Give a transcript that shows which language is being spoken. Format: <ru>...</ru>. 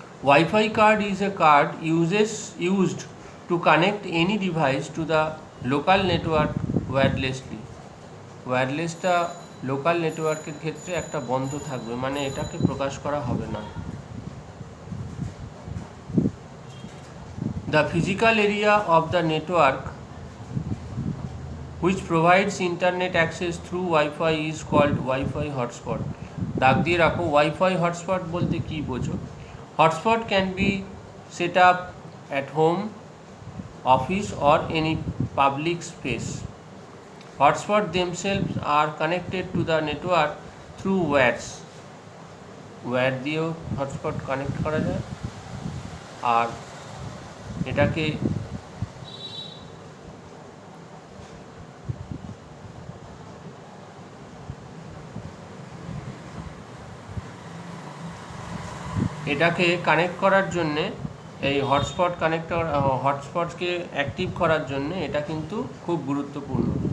<en>Wi-Fi card is a card used to connect any device to the local network wirelessly.</en> <bn>ওয়্যারলেসটা local নেটওয়ার্কের ক্ষেত্রে একটা বন্ধ থাকবে, মানে এটাকে প্রকাশ করা হবে না।</bn> <en>The physical area of the network which provides internet access through Wi-Fi is called Wi-Fi hotspot.</en> <bn>দাগ দিয়ে রাখো, ওয়াইফাই হটস্পট বলতে কী বোঝো?</bn> <en>Hotspot can be set up at home, office or any public space. Hotspots themselves are connected to the network through wires.</en> <bn>Wire দিয়েও hotspot connect করা যায়, আর এটাকে connect করার জন্যে, এই হটস্পটকে অ্যাক্টিভ করার জন্যে এটা কিন্তু খুব গুরুত্বপূর্ণ।</bn>